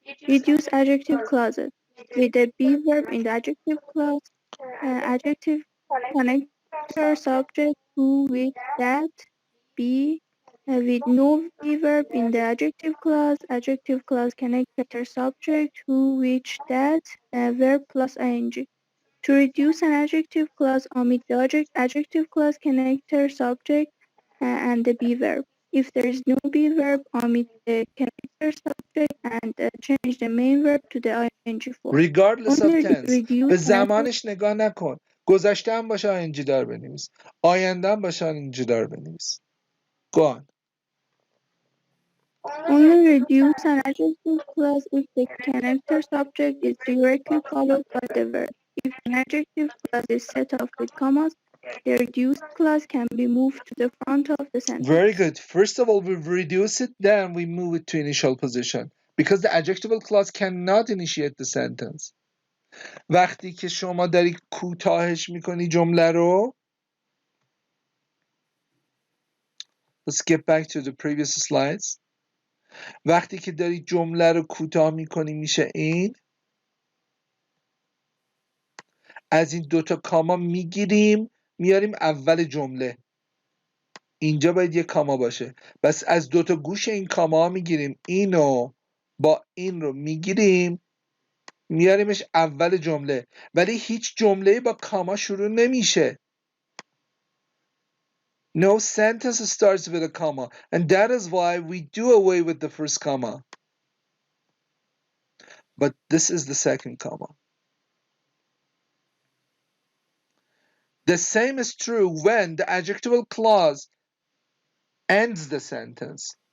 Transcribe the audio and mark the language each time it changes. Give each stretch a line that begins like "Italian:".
English: Reduce adjective clauses with the be verb in the adjective clause, adjective connector subject who, which, that, be, with no be verb in the adjective clause connector subject who, which, that, verb plus ing. To reduce an adjective clause, omit the adjective clause connector subject and the be verb. If there is no be verb, omit the connector subject and change the main verb to the ing form. Regardless of Only tense. reduce
Persian: به
English: an adjective
Persian: زمانش نگاه نکن. گذشته هم باشه ing دار بنویس. آینده هم باشه ing دار بنویس.
English: Go on. Only reduce an adjective clause if the connector subject is directly followed by the verb. If an adjective clause is set off with commas, the reduced clause can be moved to the front of the sentence. Very good. First of all, we reduce it, then we move it to initial position. Because the adjectival clause cannot initiate the sentence.
Persian: وقتی که شما داری کوتاهش میکنی جمله رو.
English: Let's get back to the previous slides.
Persian: وقتی که داری جمله رو کوتاه میکنی میشه این. از این دوتا کاما میگیریم میاریم اول جمله. اینجا باید یه کاما باشه. بس از دوتا گوش این کاما میگیریم اینو با این رو میگیریم میاریمش اول جمله. ولی هیچ جمله با کاما شروع نمیشه.
English: No sentence starts with a comma, and that is why we do away with the first comma. But this is the second comma. The same is true when the adjectival clause ends the sentence.